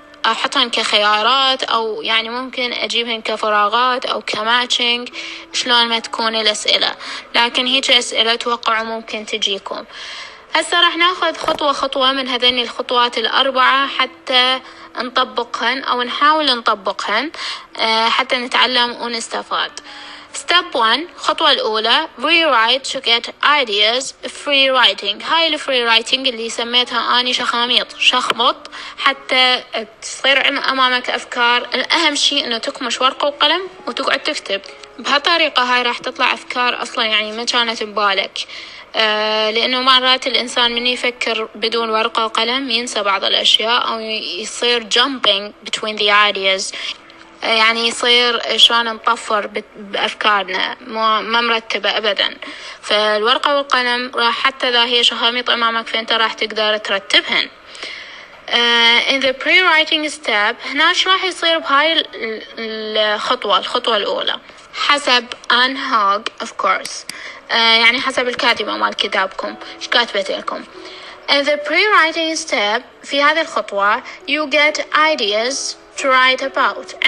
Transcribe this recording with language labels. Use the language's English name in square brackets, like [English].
[Arabic] أحطهن كخيارات، أو يعني ممكن أجيبهن كفراغات أو كماتشنج، شلون ما تكون الأسئلة. لكن هيك أسئلة توقعوا ممكن تجيكم. هسه راح ناخذ خطوة خطوة من هذين الخطوات الأربعة حتى نطبقهن أو نحاول نطبقهن حتى نتعلم ونستفاد. [English] Step 1 [Arabic] الخطوة الأولى [English] rewrite to get ideas free writing. [Arabic] هاي الفري رايتنج اللي سميتها أني شخمط حتى تصير أمامك أفكار. الأهم شيء إنه تكمش ورقة وقلم وتقعد تكتب. بهالطريقة هاي راح تطلع أفكار أصلا يعني ما كانت ببالك. لأنه مرات الإنسان من يفكر بدون ورقة وقلم ينسى بعض الأشياء أو يصير [English] jumping between the ideas، [Arabic] يعني يصير شلون نطفر بأفكارنا ما مرتبة أبدا. فالورقة والقلم راح حتى إذا هي شخاميط أمامك فأنت راح تقدر ترتبهن. [English] in the pre-writing step [Arabic] هنا شو راح يصير بهاي الخطوة الأولى حسب أن هوغ [English] of course. [Arabic] يعني حسب الكاتبة مال كتابكم ايش كاتبت لكم. [English] in the pre-writing step [Arabic] في هذه الخطوة [English] you get ideas to write about.